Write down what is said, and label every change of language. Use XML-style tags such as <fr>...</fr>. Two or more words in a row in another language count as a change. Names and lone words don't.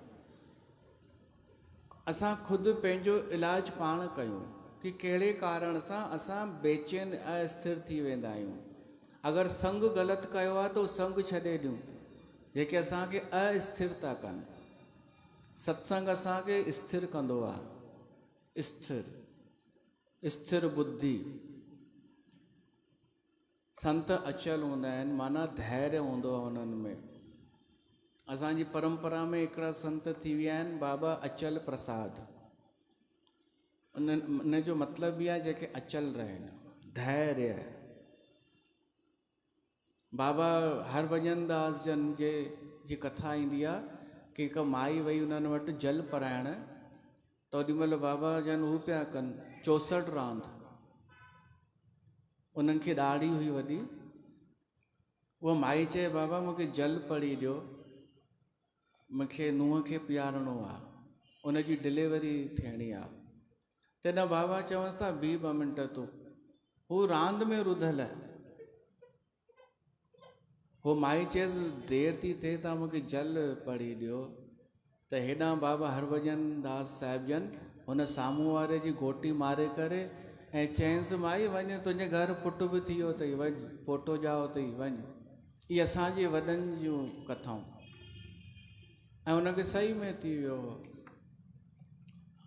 <sd>असां ख़ुदि पंहिंजो इलाजु पाण कयूं कि कहिड़े कारण सां असां बेचैन अस्थिर थी वेंदा आहियूं। अगरि संग ग़लति कयो आहे त संग छॾे ॾियूं जेके असांखे अस्थिर था कनि। सत्संग असांखे स्थिर कंदो आहे। स्थिर बुद्धि। संत अचल हूंदा आहिनि, माना धैर्य हूंदो आहे उन्हनि में। असांजी परंपरा में हिकिड़ा संत थी विया आहिनि बाबा अचल प्रसाद। उन जो मतिलबु इहा जेके अचल रहनि, धैर्य। बाबा हरभजन दास जन जी कथा ईंदी आहे कि हिकु माई वई उन्हनि वटि जल पराइण। त ओॾी महिल बाबा जन हू पिया कनि 64 रांदि। उन्हनि खे ॾाढ़ी हुई वॾी। उहा माई चए बाबा मूंखे जल पड़ी ॾियो, मूंखे नुंहं खे पीआरणो आहे, उनजी डिलीवरी थियणी आहे। तॾहिं बाबा चवंसि था 2 मिंट तूं। हू रांदि में रुधल। हो माई चएसि देरि थी थिए, तव्हां मूंखे जल पड़ी ॾियो। त हेॾां बाबा हरभजन दास साहिब जन हुन साम्हूं वारे जी घोटी मारे करे ऐं चयंसि माई वञ, तुंहिंजे घर पुटु बि थी वियो अथई, वञ पोटो ॼाओ अथई, वञ। इहे असांजे वॾनि जूं कथाऊं। ऐं हुनखे सही में थी वियो।</sd>